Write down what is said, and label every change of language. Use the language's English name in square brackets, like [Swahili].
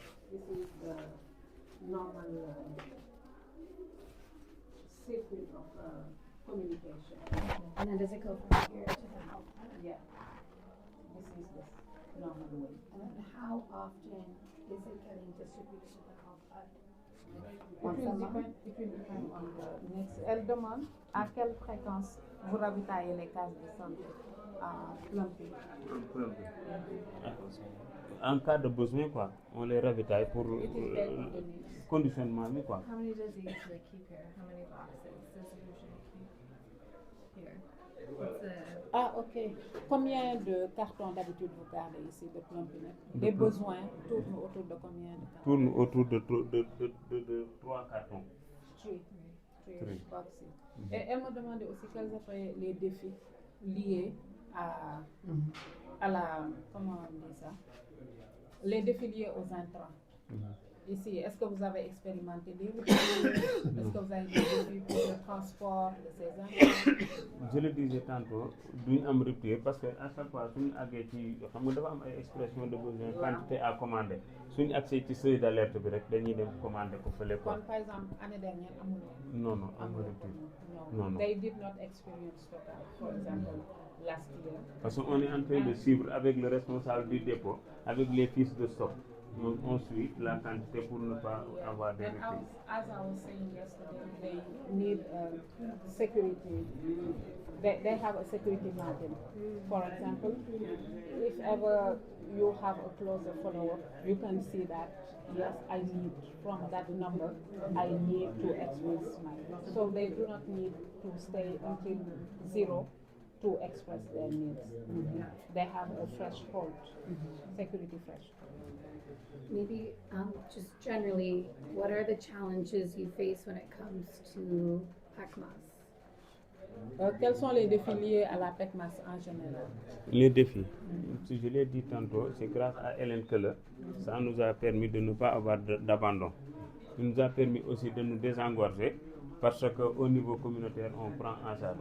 [English] This is the normal sequence of communication. And then does it go from here to the health plan? Yeah. This is the normal way. And then how often is it getting distributed to the health plan? It will depend on the next. [French] Elle demande à quelle fréquence vous ravitaillez les cases de santé plumpées. En cas de besoin, quoi, on les ravitaille pour conditionnement, quoi. [English] How many does he usually keep here? How many boxes does he usually keep here? What's the [French] Ah, ok. Combien de cartons d'habitude vous gardez ici de plumping? Les besoins tournent autour de combien de cartons? Tourne autour de 3 cartons. [English] Three boxes. [French] Et elle me demandait aussi quels étaient les défis liés à la, comment on dit ça? Les défis liés aux intrants. Ici, est-ce que vous avez expérimenté des routes? Est-ce que vous avez des défis pour le transport de ces intrants? Je le disais tantôt, [Wolof] duñ am [French] rupture parce que à chaque fois [Wolof] suñu àggee ci xam nga dafa am ay [French] expression de besoin quantité à commander [Wolof] suñu [French] accès ci seuil d'alerte [Wolof] bi rek dañuy dem [French] commander [Wolof] ko fële [French] quoi. [Wolof] Kon, [French] par exemple, année dernière [Wolof] amul. [French] Non, [Wolof] amul [French] rupture. Non. [English] They did not experience total, for example, last year. [French] Parce qu'on est en train de suivre avec le responsable du dépôt, avec les fiches de stock. On suit la quantité pour ne pas avoir des ruptures. [English] As I was saying yesterday, they need security. They have a security margin. For example, if ever you have a closer follow-up, you can see that, yes, I need from that number, I need to express my. So they do not need to stay until 0 to express their needs. They have a threshold, security threshold. Maybe just generally, what are the challenges you face when it comes to PACMAS? [French] Quels sont les défis liés à la PECMAS en général? Les défis, si je l'ai dit tantôt, c'est grâce à Hélène Keller, ça nous a permis de ne pas avoir d'abandon. Ça nous a permis aussi de nous désengorger parce qu'au niveau communautaire, on prend en charge.